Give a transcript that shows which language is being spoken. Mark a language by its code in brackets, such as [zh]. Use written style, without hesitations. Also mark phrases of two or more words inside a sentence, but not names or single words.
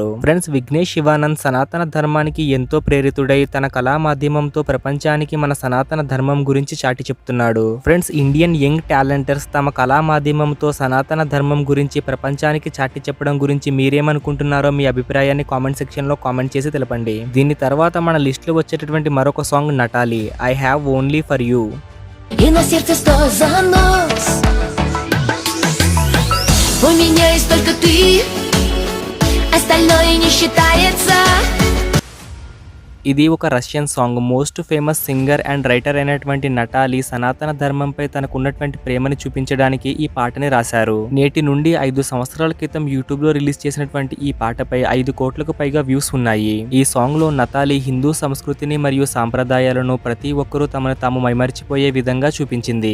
[te] ఫ్రెండ్స్, విఘ్నేష్ శివానంద్ సనాతన ధర్మానికి ఎంతో ప్రేరితుడై తన కళా మాధ్యమంతో ప్రపంచానికి మన సనాతన ధర్మం గురించి చాటి చెప్తున్నాడు. ఫ్రెండ్స్, [en] Indian young talenters [te] తమ కళా మాధ్యమంతో సనాతన ధర్మం గురించి ప్రపంచానికి చాటి చెప్పడం గురించి మీరేమనుకుంటున్నారో మీ అభిప్రాయాన్ని [en] comment section [te] లో కామెంట్ చేసి తెలపండి. దీని తర్వాత మన లిస్ట్ లో వచ్చేటటువంటి మరొక సాంగ్ నటాలి, [en] I have only for you. [ru] У меня есть только ты, остальное не считается. [te] ఇది ఒక [en] Russian song. most famous singer and writer [te] అయినటువంటి నటాలి సనాతన ధర్మంపై తనకున్నటువంటి ప్రేమని చూపించడానికి ఈ పాటని రాశారు. నేటి నుండి 5 సంవత్సరాల క్రితం యూట్యూబ్ లో రిలీజ్ చేసినటువంటి ఈ పాటపై 5 కోట్లకు పైగా వ్యూస్ ఉన్నాయి. ఈ సాంగ్ లో నతాలి హిందూ సంస్కృతిని మరియు సాంప్రదాయాలను ప్రతి ఒక్కరూ తమను తాము మైమర్చిపోయే విధంగా చూపించింది.